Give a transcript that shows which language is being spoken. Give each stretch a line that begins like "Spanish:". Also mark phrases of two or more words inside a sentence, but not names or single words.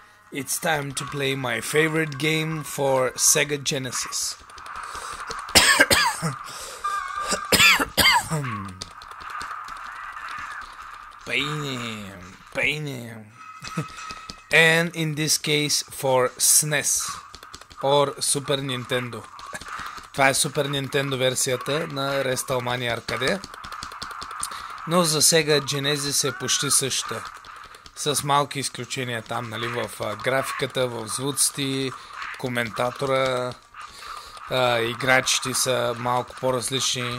English: It's time to play my favorite game for Sega Genesis. Pain. And in this case for SNES or Super Nintendo.
Bulgarian: Това е Super Nintendo версията на WrestleMania Arcade. Но за Sega Genesis е почти същата. С малки изключения там, нали, в графиката, в звуците, коментатора, играчите са малко по-различни.